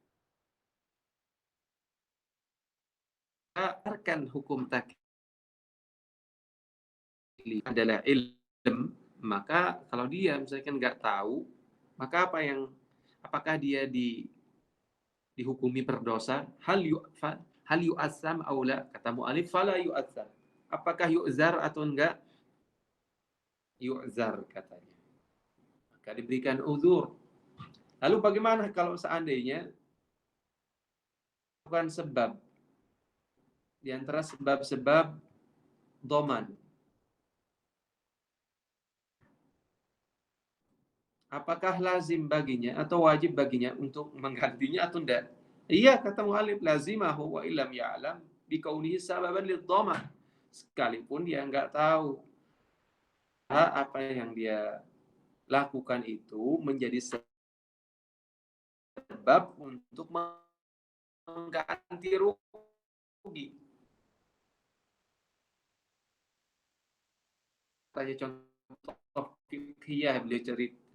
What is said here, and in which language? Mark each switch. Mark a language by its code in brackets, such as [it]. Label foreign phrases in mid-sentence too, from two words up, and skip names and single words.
[id] Akan hukum taklif adalah ilm, maka kalau dia misalkan nggak tahu, maka apakah dia dihukumi berdosa? [ar] هل يؤثم أو لا? [id] Kata mu'allif [ar] فلا يؤثم. [id] Apakah yu'zar atau enggak? Yu'zar katanya. Maka diberikan uzur. Lalu bagaimana kalau seandainya bukan sebab di antara sebab-sebab doman? Apakah lazim baginya atau wajib baginya untuk menggantinya atau enggak? Iya, kata mu'alif, [ar] لزمه وإن لم يعلم بكونه سببا لضمان. [id] Sekalipun dia enggak tahu apa yang dia lakukan itu menjadi sebab untuk mengganti rugi. Tanya contoh fikih beliau cerita.